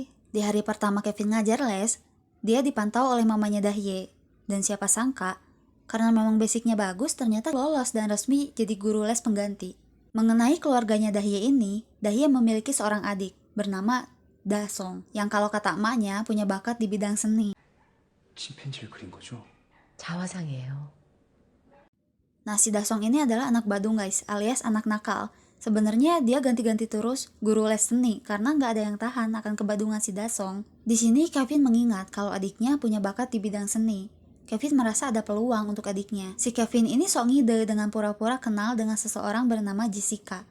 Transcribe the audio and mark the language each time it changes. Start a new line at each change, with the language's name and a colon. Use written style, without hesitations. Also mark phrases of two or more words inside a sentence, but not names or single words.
Indonesian: Di hari pertama Kevin ngajar les, dia dipantau oleh mamanya Dahye. Dan siapa sangka, karena memang basicnya bagus, ternyata lolos dan resmi jadi guru les pengganti. Mengenai keluarganya Dahye ini, Dahye memiliki seorang adik bernama Dasong, yang kalau kata emaknya punya bakat di bidang seni.
Korean: 침팬지를 그린 거죠? 자화상이에요.
Indonesian: Nah, si Dasong ini adalah anak badung guys, alias anak nakal. Sebenarnya dia ganti-ganti terus guru les seni karena nggak ada yang tahan akan kebadungan si Dasong. Di sini Kevin mengingat kalau adiknya punya bakat di bidang seni. Kevin merasa ada peluang untuk adiknya. Si Kevin ini sok ngide dengan pura-pura kenal dengan seseorang bernama Jessica.